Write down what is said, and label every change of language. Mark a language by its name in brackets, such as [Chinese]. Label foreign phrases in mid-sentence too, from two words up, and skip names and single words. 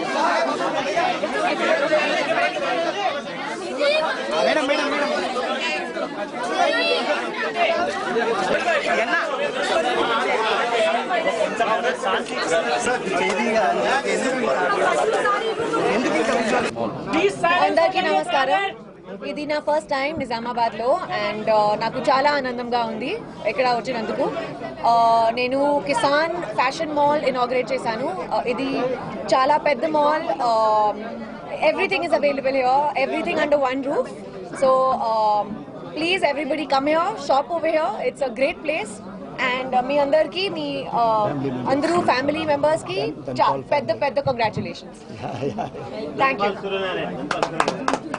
[English] madam madam madam [Telugu] అందరికీ నమస్కారం. ఇది నా [English] first time [Telugu] నిజామాబాద్ లో అండ్ నాకు చాలా ఆనందంగా ఉంది ఇక్కడ వచ్చినందుకు. నేను కిసాన్ ఫ్యాషన్ మాల్ ఇనాగ్రేట్ చేశాను. ఇది చాలా పెద్ద మాల్. [English] Everything is available here, everything under one roof. So please everybody come here, shop over here. It's a great place. [Telugu] అండ్ మీ అందరికీ, మీ అందరూ [English] family members [Telugu] కి పెద్ద పెద్ద కంగ్రాచులేషన్స్. [English] Thank you.